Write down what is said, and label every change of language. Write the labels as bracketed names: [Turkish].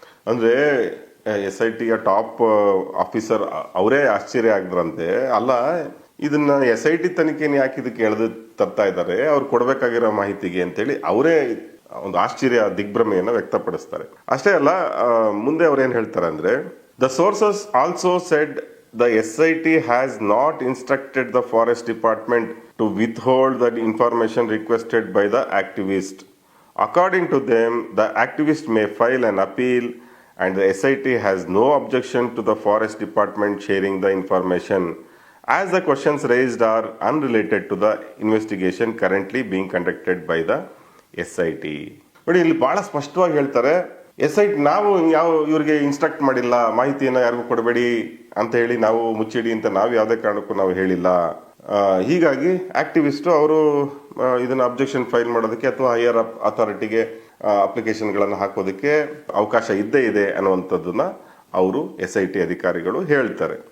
[Kannada] ಅಂದ್ರೆ SIT top officer ಅವರೇ ಆಶ್ಚರ್ಯ ಆಗಿದ್ರಂತೆ, ಅಲ್ಲ ಇದನ್ನ SIT ತನಿಖೆನ ಯಾಕೆ ಇದಕ್ಕೆ ಎಳೆದು ತರ್ತಾ ಇದ್ದಾರೆ ಅವ್ರು ಕೊಡ್ಬೇಕಾಗಿರೋ ಮಾಹಿತಿಗೆ ಅಂತೇಳಿ ಅವರೇ ಒಂದು ಆಶ್ಚರ್ಯ ದಿಗ್ಭ್ರಮೆಯನ್ನು ವ್ಯಕ್ತಪಡಿಸ್ತಾರೆ. ಅಷ್ಟೇ ಅಲ್ಲ, ಮುಂದೆ ಅವ್ರು ಏನ್ ಹೇಳ್ತಾರೆ ಅಂದ್ರೆ, [English] The sources also said the SIT has not instructed the forest department to withhold the information requested by the activist. According to them the activist may file an appeal and the SIT has no objection to the forest department sharing the information as the questions raised are unrelated to the investigation currently being conducted by the SIT. [Kannada] ನೋಡಿ, ಇಲ್ಲಿ ಬಹಳ ಸ್ಪಷ್ಟವಾಗಿ ಹೇಳ್ತಾರೆ, SIT ನಾವು ಇವ್ರಿಗೆ instruct ಮಾಡಿಲ್ಲ, ಮಾಹಿತಿಯನ್ನು ಯಾರಿಗೂ ಕೊಡಬೇಡಿ ಅಂತ ಹೇಳಿ, ನಾವು ಮುಚ್ಚಿಡಿ ಅಂತ ನಾವು ಯಾವುದೇ ಕಾರಣಕ್ಕೂ ನಾವು ಹೇಳಿಲ್ಲ. ಹೀಗಾಗಿ ಆಕ್ಟಿವಿಸ್ಟ್ ಅವರು ಇದನ್ನ ಅಬ್ಜೆಕ್ಷನ್ ಫೈಲ್ ಮಾಡೋದಕ್ಕೆ ಅಥವಾ ಹೈಯರ್ ಅಥಾರಿಟಿಗೆ ಅಪ್ಲಿಕೇಶನ್ಗಳನ್ನು ಹಾಕೋದಕ್ಕೆ ಅವಕಾಶ ಇದ್ದೇ ಇದೆ ಅನ್ನುವಂಥದ್ದನ್ನ ಅವರು SIT ಅಧಿಕಾರಿಗಳು ಹೇಳ್ತಾರೆ.